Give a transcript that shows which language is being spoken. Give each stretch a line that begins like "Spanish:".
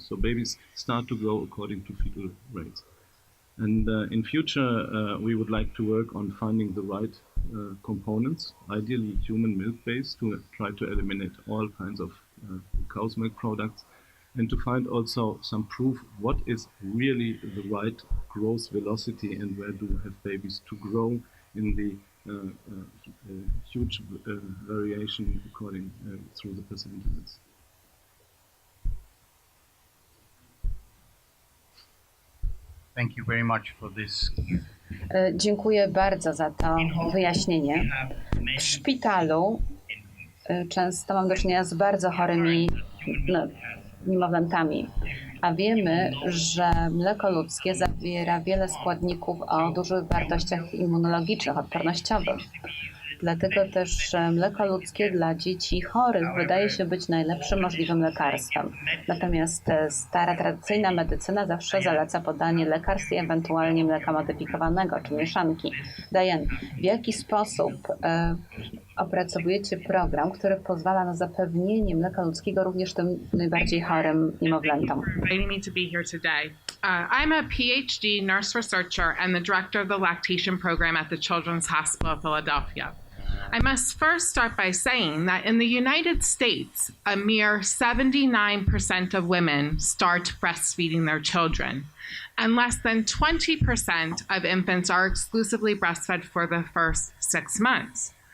English: So babies start to grow according to fetal rates. And in future, we would like to work on finding the right components, ideally human milk-based, to try to eliminate all kinds of cow's milk products, and to find also some proof what is really the right growth velocity and where do we have babies to grow in the huge variation according through the percentiles. Thank you very much for this.
Polish: Dziękuję bardzo za to wyjaśnienie. W szpitalu często mam do czynienia z bardzo chorymi niemowlętami, a wiemy, że mleko ludzkie zawiera wiele składników o dużych wartościach immunologicznych, odpornościowych. Dlatego też mleko ludzkie dla dzieci chorych wydaje się być najlepszym możliwym lekarstwem. Natomiast stara, tradycyjna medycyna zawsze zaleca podanie lekarstw i ewentualnie mleka modyfikowanego czy mieszanki. Diane, w jaki sposób opracowujecie program, który pozwala na zapewnienie mleka ludzkiego również tym najbardziej chorym niemowlętom?
English: I'm a PhD nurse researcher and the director of the Lactation program at the Children's Hospital of Philadelphia. I must first start by saying that in the United States, a mere 79% of women start breastfeeding their children, and less than 20% of infants are exclusively breastfed for the first 6 months.